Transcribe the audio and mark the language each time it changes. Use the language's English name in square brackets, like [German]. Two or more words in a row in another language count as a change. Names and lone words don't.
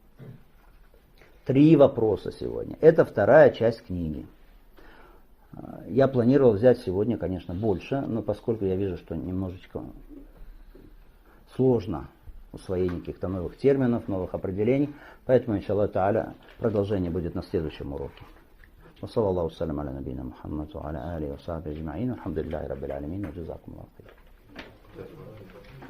[Russian] 3 вопроса сегодня. Это вторая часть книги. Я планировал взять сегодня, конечно, больше, но поскольку я вижу, что немножечко сложно усвоение каких-то новых терминов, новых определений, поэтому, [Arabic] إن شاء الله تعالى, [Russian] продолжение будет на следующем уроке. [Arabic] وصلى الله وسلم على نبينا محمد وعلى آله وصحبه أجمعين والحمد لله رب العالمين وجزاكم الله خير.